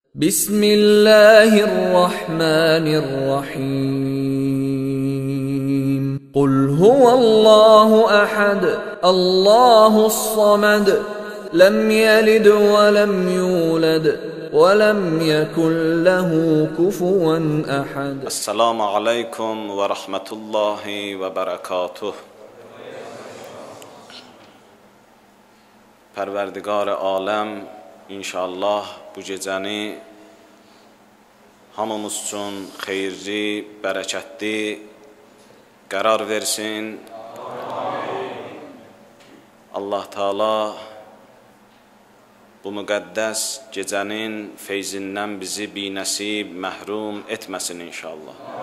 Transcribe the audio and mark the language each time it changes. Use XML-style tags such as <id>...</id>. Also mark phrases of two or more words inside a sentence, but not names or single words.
<ar>بسم الله الرحمن الرحيم. قل هو الله أحد، الله الصمد، لم يلد ولم يولد ولم يكن له كفوا أحد. السلام عليكم ورحمة الله وبركاته.</ar> <az>Pərverdigar-ı aləm inşallah bu gecəni hamımız üçün xeyirli, bərəkətli qərar versin. Allah Teala bu müqəddəs gecənin feyzindən bizi binəsib, məhrum etməsin inşallah.</az>